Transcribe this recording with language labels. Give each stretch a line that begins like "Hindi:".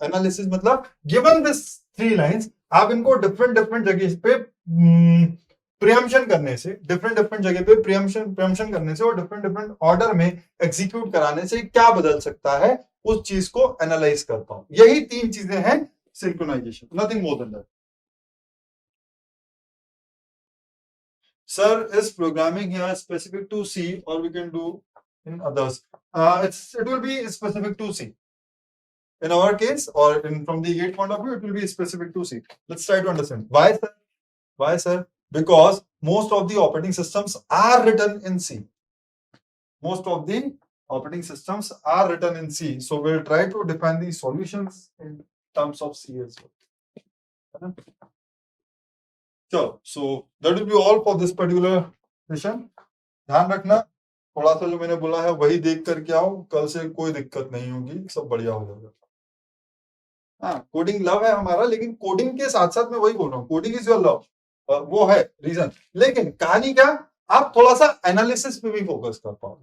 Hindi: Analysis मतलब given this three lines आप इनको डिफरेंट डिफरेंट जगह पे प्रियम्पशन करने से, डिफरेंट डिफरेंट जगह पे प्रियम्पशन करने से और डिफरेंट डिफरेंट ऑर्डर में एग्जीक्यूट कराने से क्या बदल सकता है उस चीज को एनालाइज कर पाओ। यही तीन चीजें हैं synchronisation,
English: Nothing more than that. Sir, is programming here specific to C or we can do in others? It will be specific to C. In our case, or from the gate point of view, it will be specific to C. Let's try to understand. Why, sir? Why, sir? Because most of the operating systems are written in C. Most of the operating systems are written in C. So we'll try to define the solutions in terms of C as well. So that will be all for this particular session.
Hindi: ध्यान रखना, थोड़ा सा जो मैंने बोला है वही देख करके आओ, कल से कोई दिक्कत नहीं होगी, सब बढ़िया हो जाएगा। हाँ, कोडिंग लव है हमारा, लेकिन कोडिंग के साथ साथ मैं वही बोल रहा हूँ,
English: coding is your love,
Hindi: वो है रीजन। लेकिन कहानी क्या, आप थोड़ा सा एनालिसिस पे भी फोकस कर पाओ।